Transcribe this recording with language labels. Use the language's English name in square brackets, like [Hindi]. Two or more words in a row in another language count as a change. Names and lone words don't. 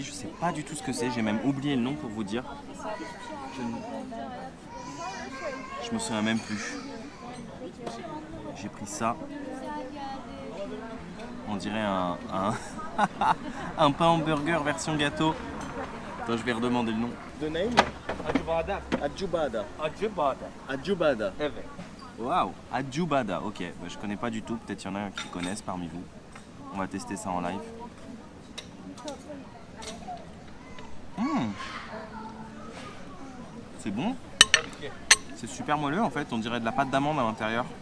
[French] Je sais pas du tout ce que c'est. J'ai même oublié le nom pour vous dire. Je me souviens même plus. J'ai pris ça. On dirait un pain hamburger version gâteau. Attends, je vais redemander le nom. [English] The name? [Turkish] Acıbadem. Adjubada. Acıbadem. Adjubada. Evet. [French] Waouh, Adjubada. Ok, je connais pas du tout. Peut-être qu'il y en a qui connaissent parmi vous. On va tester ça en live. C'est bon. C'est super moelleux en fait. On dirait de la pâte d'amande à l'intérieur.